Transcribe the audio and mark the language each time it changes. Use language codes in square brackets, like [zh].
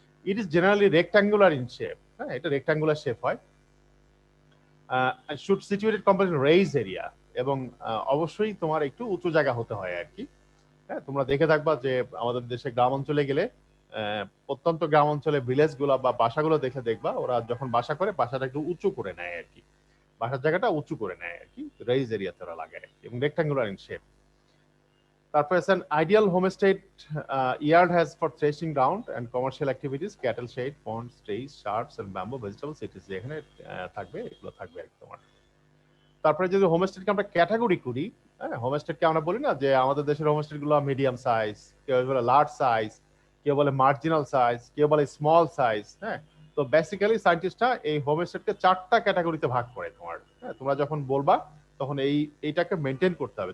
[en] it is generally rectangular in shape, [bn] হ্যাঁ এটা rectangular shape হয়, [en] should situated complete raise area, [bn] এবং অবশ্যই তোমার একটু উঁচু জায়গা হতে হয় আর কি। হ্যাঁ তোমরা দেখে থাকবা যে আমাদের দেশে গ্রাম অঞ্চলে গেলে প্রত্যন্ত গ্রাম অঞ্চলে ভিলেজ গুলা বা বাসাগুলো দেখে দেখবা ওরা যখন বাসা করে বাসাটা একটু উঁচু করে নেয় আর কি, বাসার জায়গাটা উঁচু করে নেয় আর কি, রেইজ এরিয়াতে ওরা লাগায় আর কি, এবং রেক্টাঙ্গুলার ইন শেপ। তারপর আছে [en] an ideal homestead yard has for threshing ground and commercial activities, cattle shed, ponds, trees, shrubs and bamboo vegetables, it is [bn] এখানে থাকবে, এগুলো থাকবে আর কি তোমার। তারপরে যদি হোমস্টেডকে আমরা ক্যাটাগরি করি, হ্যাঁ হোমস্টেডকে আমরা বলি না যে আমাদের দেশের হোমস্টেড গুলো মিডিয়াম সাইজ, কেউ বলে লার্জ সাইজ, কেউ বলে মার্জিনাল সাইজ, কেউ বলে স্মল সাইজ। হ্যাঁ তো বেসিক্যালি সায়েন্টিস্টরা এই হোমস্টেডকে 4টা ক্যাটাগরিতে ভাগ করে তোমার। হ্যাঁ তোমরা যখন বলবা তখন এইটাকে মেনটেন করতে হবে।